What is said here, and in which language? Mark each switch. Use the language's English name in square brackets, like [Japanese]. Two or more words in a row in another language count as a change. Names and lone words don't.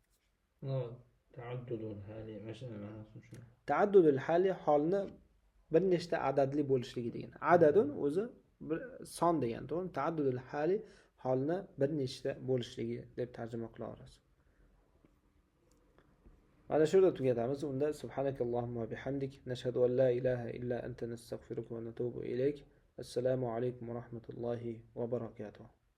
[Arabic] تعدد الحال [Uzbek] holni bir nechta adadli bo'lishligi degan. Adadun o'zi bir son degan, to'g'rimi? [Arabic] تعدد الحال [Uzbek] holni bir nechta bo'lishligi deb tarjima qilaveramiz. Mana shu yerda tugatamiz. [Arabic] Unda سبحانك اللهم وبحمدك نشهد أن لا إله إلا أنت نستغفرك ونتوب إليك. السلام عليكم ورحمة الله وبركاته.